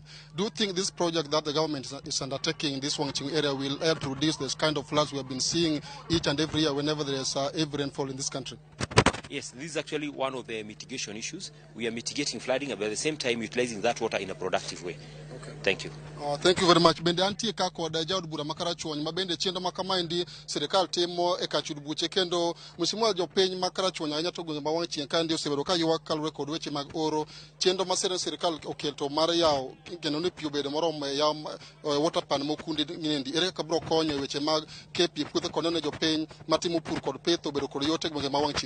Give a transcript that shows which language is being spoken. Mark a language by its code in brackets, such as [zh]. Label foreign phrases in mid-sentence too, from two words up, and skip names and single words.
[en] Do you think this project that the government is undertaking in this Wangching area will help to reduce this kind of floods we have been seeing each and every year whenever there is heavy rainfall in this country? Yes, this is actually one of the mitigation issues. We are mitigating flooding, but at the same time utilizing that water in a productive way. Okay. Thank you. Thank you very much. [luo] Bende antie ka kod jaod bura Makarachuonyo ma bende chenro ma kamaendi sirikal timo e kachud buche, kendo mheshimiwa jopiny Makarachuonyo ahinya to gwenge ma wang' chieng' kandi osebedo ka ywak kaluwore kod weche mag oro. Chenro ma sirikal oketo mar yawo kendo ni pi obedo moromo e yawo [en] water pan [luo] mokundi niendi, ere kaka biro konyo e weche mag ke pi puothe kod neno jopiny matimo pur kod pith obedo kod yot e gwenge ma wang' chieng'?